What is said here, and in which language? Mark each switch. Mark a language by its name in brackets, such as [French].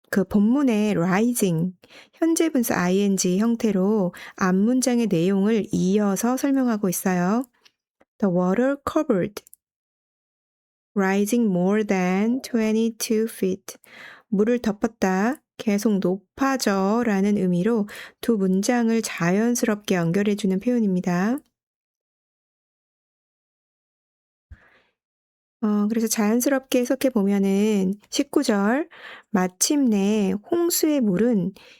[Korean] 본문의 rising, 현재 분사 ing 형태로 앞문장의 내용을 이어서 설명하고 있어요. [English] The water covered, rising more than 22 feet. [Korean] 물을 덮었다, 계속 높아져 라는 의미로 두 문장을 자연스럽게 연결해주는 표현입니다. 그래서 자연스럽게 해석해 보면은 19절 마침내 홍수의 물은